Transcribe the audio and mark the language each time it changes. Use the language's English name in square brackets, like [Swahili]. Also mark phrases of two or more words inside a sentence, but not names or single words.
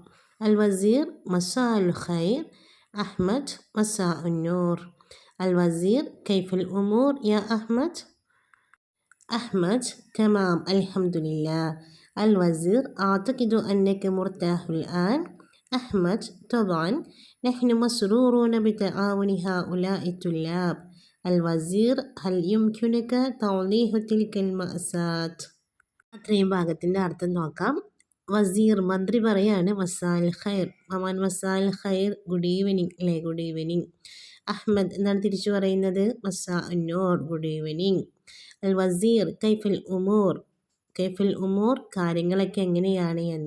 [Arabic] الوزير مساء الخير، أحمد مساء النور. الوزير كيف الأمور يا أحمد? أحمد تمام الحمد لله. الوزير أعتقد أنك مرتاح الآن. أحمد طبعا نحن مسرورون بتعاون هؤلاء الطلاب. الوزير هل يمكنك توضيح تلك المأساة؟ [Malayalam] അത്രയും ഭാഗത്തിൻ്റെ അർത്ഥം നോക്കാം. വസീർ മന്ത്രി പറയാണ് [Arabic] مساء الخير, [Malayalam] മമാൻ [Arabic] مساء الخير, [English] good evening [Malayalam] അല്ലേ, [English] good evening. [Malayalam] അഹ്മദ് എന്താണ് തിരിച്ചു പറയുന്നത്? [Arabic] مساء النور, [English] good evening. [Arabic] الوزير كيف الأمور، كيف الأمور [Malayalam] കാര്യങ്ങളൊക്കെ എങ്ങനെയാണ് എന്ന്.